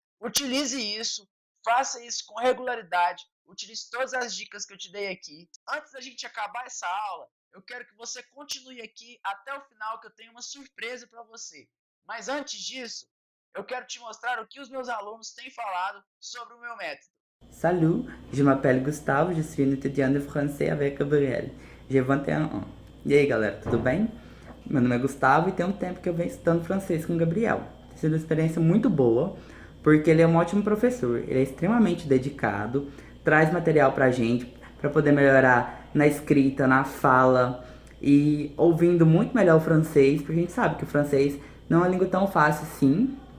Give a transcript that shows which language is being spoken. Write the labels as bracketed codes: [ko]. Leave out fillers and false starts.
[pt] Utilize isso, faça isso com regularidade, utilize todas as dicas que eu te dei aqui. Antes da gente acabar essa aula, eu quero que você continue aqui até o final, que eu tenho uma surpresa para você. Mas antes disso, eu quero te mostrar o que os meus alunos têm falado sobre o meu método. [fr] Salut, je m'appelle Gustavo, je suis un étudiant de français avec Gabriel. J'ai 21 ans. [pt] E aí, galera, tudo bem? Meu nome é Gustavo e tem um tempo que eu venho estudando francês com o Gabriel. Tem sido uma experiência muito boa, porque ele é um ótimo professor, ele é extremamente dedicado, traz material pra gente, para poder melhorar na escrita, na fala e ouvindo muito melhor o francês, porque a gente sabe que o francês não é uma língua tão fácil assim,